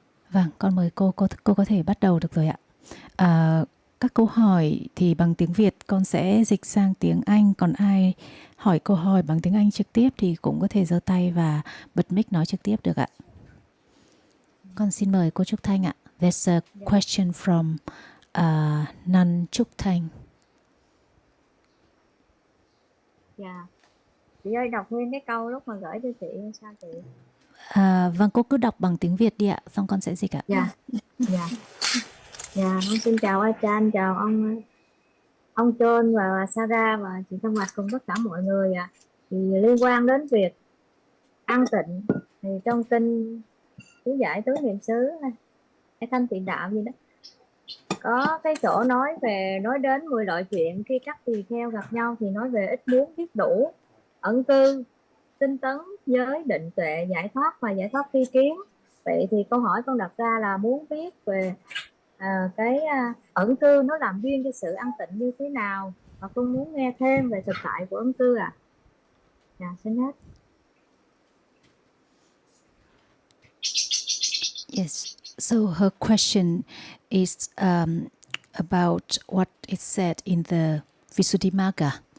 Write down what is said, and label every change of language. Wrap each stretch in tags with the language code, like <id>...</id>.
<vi>Vâng, con mời cô có thể bắt đầu được rồi ạ. Các câu hỏi thì bằng tiếng Việt con sẽ dịch sang tiếng Anh, còn ai hỏi câu hỏi bằng tiếng Anh trực tiếp thì cũng có thể giơ tay và bật mic nói trực tiếp được ạ. Con xin mời cô Trúc Thanh ạ.</vi> <en>There's a question from Nan Trúc Thanh.</en> <vi>Dạ. Chị ơi đọc nguyên cái câu lúc mà gửi cho chị sao chị? Vâng, cô cứ đọc bằng tiếng Việt đi ạ, xong con sẽ dịch ạ. Dạ. Con xin chào Achan, chào ông John và Sarah và chị Tâm Mạch cùng tất cả mọi người ạ. Thì liên quan đến việc an tịnh thì trong kinh chú giải tứ niệm xứ hay thanh tịnh đạo gì đó có cái chỗ nói đến 10 loại chuyện khi các tỳ kheo gặp nhau, thì nói về ít muốn biết đủ, ẩn cư, tinh tấn, giới, định tuệ, giải thoát và giải thoát phi kiến. Vậy thì câu hỏi con đặt ra là muốn biết về ẩn cư nó làm duyên cho sự an tịnh như thế nào, và con muốn nghe thêm về thực tại của ẩn cư ạ. Xin hết.</vi> <en>Yes, so her question is about what is said in the Visuddhimagga.</en>